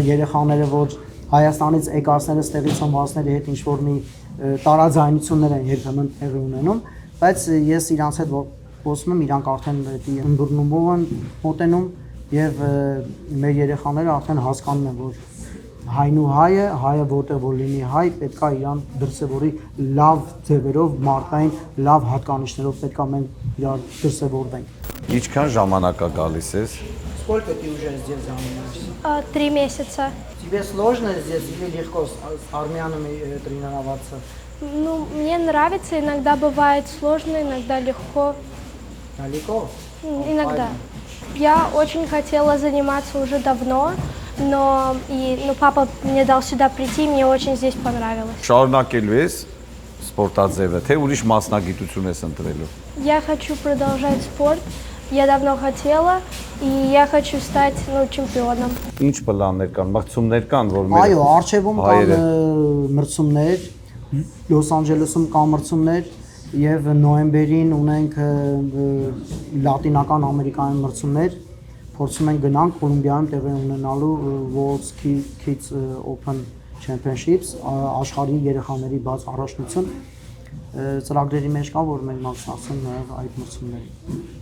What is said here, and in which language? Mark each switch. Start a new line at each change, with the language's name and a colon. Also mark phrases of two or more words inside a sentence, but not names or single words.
Armenian: երեխաները, որ Հայաստանից եկածները, ստեղից ծնվածների հետ ինչ-որ մի տարաձայնություններ են երբեմն տեղի ունենում, բայց ես իրանց հետ խոսում եմ, իրանք արդեն ըմբռնումով են մոտենում եւ մեր երեխաները արդեն հասկանում են, որ հայն ու հայը որտեղ որ լինի հայ, պետքա իրան դրսևորի լավ ձևերով, մարդկային лав հատկանիշներով պետքա մենք իրար դրսևորվենք։ Ինչքան ժամանակ է գալիս ես։
Russian: Сколько ты уже здесь занимаешься? 3 месяца. Тебе сложно здесь или легко с армянами тренироваться? Ну, мне нравится, иногда бывает сложно, иногда легко. Далеко? Иногда. Я очень хотела заниматься уже давно, но папа мне дал сюда прийти, мне очень здесь понравилось.
Armenian: Շարունակելու ես։ սպորտաձևը, թե ուրիշ մասնագիտություն ես ընտրելու։
Russian: Я хочу продолжать спорт. Я давно хотела, и я хочу стать, чемпионом.
Armenian: Ինչ պլաններ կան, մրցումներ կան, որ Այո, արխիվում կան հայերը մրցումներ, Լոս Անջելեսում կան մրցումներ եւ նոյեմբերին ունենք Լատինական Ամերիկայում մրցումներ, փորձում ենք գնանք Կոլումբիայում տեղի ունենալու World Kids Open Championships, աշխարհի երեխաների բաց առաջնություն ծրագրերի մեջ կա, որ մենք մասնակցենք նաեւ այդ մրցումներին։